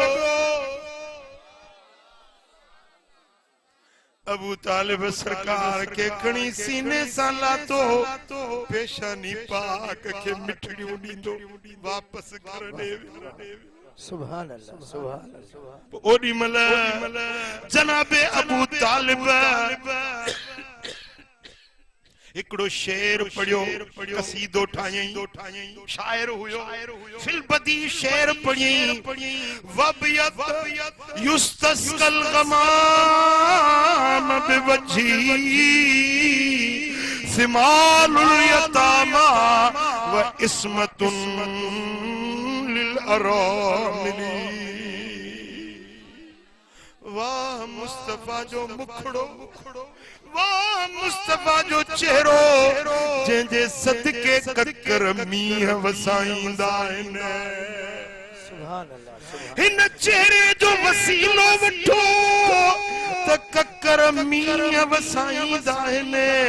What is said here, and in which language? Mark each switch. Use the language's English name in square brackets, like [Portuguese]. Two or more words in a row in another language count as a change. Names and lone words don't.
[Sindhi] अबू तालिब सरकार के खणी सीने सां लातो पेशानी पाक के मिठड़ियूं ॾींदो वापस घर ॾे [Arabic] سبحان الله سبحان الله [Sindhi] ओॾी महिल जनाबे अबू तालिब हिकिड़ो शेर पढ़ियो कसीदो ठाहियईं शायर हुयो फिल बदी शेर पढ़ियईं [Arabic] وأبيض يستسقى الغمام بوجهه ثمال اليتامى و عصمة للأرامل [Sindhi] वाह मुस्तफा जो मुखड़ो वाह मुस्तफा जो चेहरो जंहिंजे सदके ककर मींह वसाईंदा आहिनि हिन चेहरे जो वसीलो वठो त ककर मींह वसाईंदा आहिनि